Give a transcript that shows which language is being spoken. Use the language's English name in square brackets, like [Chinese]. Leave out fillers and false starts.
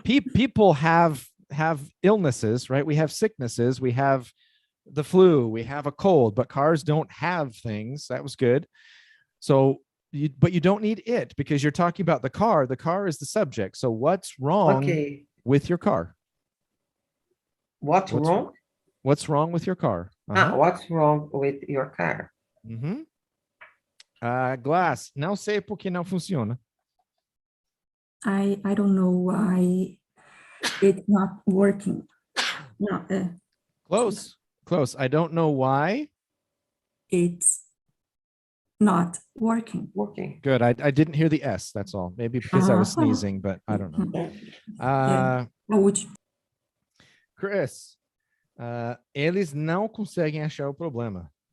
[English] people have illnesses, right? We have sicknesses, we have the flu, we have a cold, but cars don't have things. That was good. So, but you don't need it because you're talking about the car. The car is the subject. So what's wrong with your car? What's wrong? What's wrong with your car? What's wrong with your car? [Portuguese] Glass, não sei por que não funciona. [English] I don't know why it's not working. No, Close. I don't know why it's not working. Good. I didn't hear the S. That's all. Maybe because I was sneezing, but I don't know. [Portuguese] Chris, eles não conseguem achar o problema.